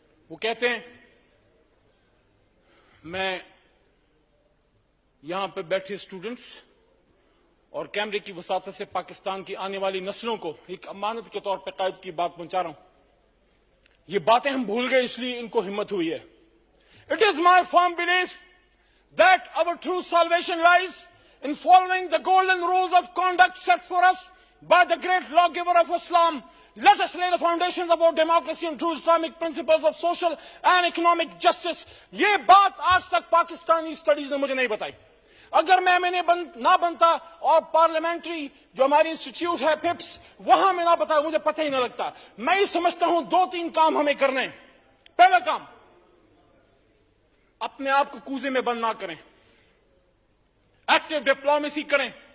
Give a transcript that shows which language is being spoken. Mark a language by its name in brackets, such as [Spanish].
[Urdu] وہ کہتے ہیں میں یہاں پہ بیٹھے اسٹوڈنٹس اور کیمرے کی وساطت سے پاکستان کی آنے والی نسلوں کو ایک امانت کے طور پہ قائد کی بات پہنچا رہا ہوں. یہ باتیں ہم بھول گئے اس لیے ان کو ہمت ہوئی ہے. [English] It is my firm belief that our true salvation lies in following the golden rules of conduct set for us by the great lawgiver of Islam. Let us lay the foundations of our democracy and true Islamic principles of social and economic justice. [Urdu] یہ بات آج تک Pakistani studies نے مجھے نہیں بتائی. اگر میں نہ بنتا اور پارلیمنٹری جو ہماری انسٹیٹیوٹ ہے پپس وہاں میں نہ بتایا, مجھے پتہ ہی نہ لگتا. میں یہ سمجھتا ہوں 2-3 کام ہمیں کرنے. پہلا کام, اپنے آپ کو کوزے میں بند نہ کریں, ایکٹیو ڈپلومیسی کریں.